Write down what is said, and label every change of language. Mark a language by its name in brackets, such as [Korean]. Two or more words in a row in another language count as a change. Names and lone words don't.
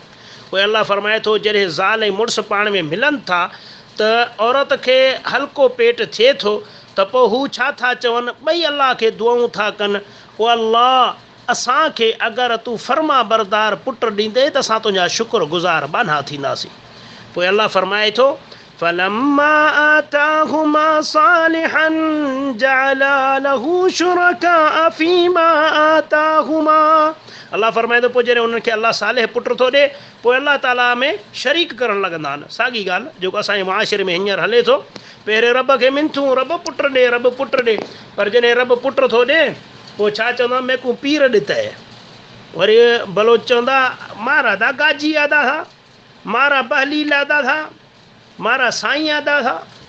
[Sindhi] पोइ अल्लाह फरमाए थो जॾहिं ज़ाल ऐं मुड़ुसु पाण में मिलनि था त औरत खे हल्को पेट थिए थो त पोइ हू छा था चवनि, ॿई अल्लाह खे दुआऊं था कनि, ओ अल्लाह असांखे अगरि तूं फर्मा बरदार पुटु ॾींदे त असां तुंहिंजा शुक्रगुज़ार बाना थींदासीं। [Arabic] पोइ अल्लाह फरमाए थो فلما آتاهما صالحا جعلا له شركاء فيما آتاهما. [Sindhi] अल्लाह फरमाए थो पोइ जॾहिं उन्हनि खे अल्लाह सालिह पुटु थो ॾे पोइ अल्लाह ताला में शरीक करणु लॻंदा आहिनि। साॻी ॻाल्हि जेको असांजे मुआशिरे में हींअर हले थो, पहिरें रब खे मिनथूं, रब पुटु ॾे, रब पुटु ॾे, पर जॾहिं रब पुटु थो ॾे पोइ छा चवंदा, [Saraiki] मेकू पीर ॾितए। वरी बलोच चवंदा मारा दा गाजी आदा था, मारा बहली लादा था, मारा साईं आदा था।